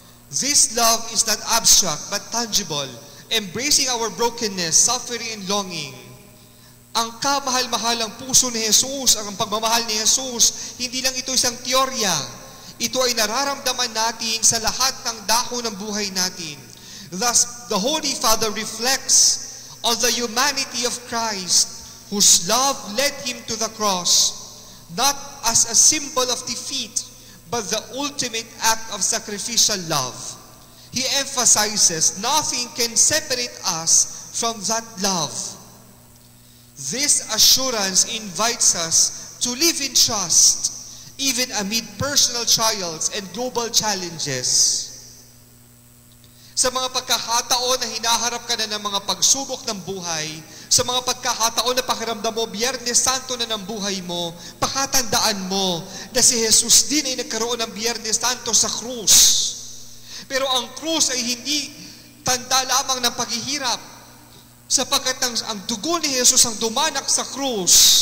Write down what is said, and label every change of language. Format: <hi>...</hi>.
<en>This love is not abstract but tangible, embracing our brokenness, suffering, and longing.</en> <tl>Ang kamahal-mahalang puso ni Jesus, ang pagmamahal ni Jesus, hindi lang ito isang teorya. Ito ay nararamdaman natin sa lahat ng dako ng buhay natin.</tl> <en>Thus, the Holy Father reflects on the humanity of Christ, whose love led him to the cross, not as a symbol of defeat, but the ultimate act of sacrificial love. He emphasizes nothing can separate us from that love. This assurance invites us to live in trust, even amid personal trials and global challenges.</en> <tl>Sa mga pagkakataon na hinaharap ka na ng mga pagsubok ng buhay, sa mga pagkakataon na pakiramdam mo, Biyernes Santo na ng buhay mo, pakatandaan mo na si Jesus din ay nagkaroon ng Biyernes Santo sa krus. Pero ang krus ay hindi tanda lamang ng paghihirap, sapagkat ang dugo ni Jesus ang dumanak sa krus.</tl>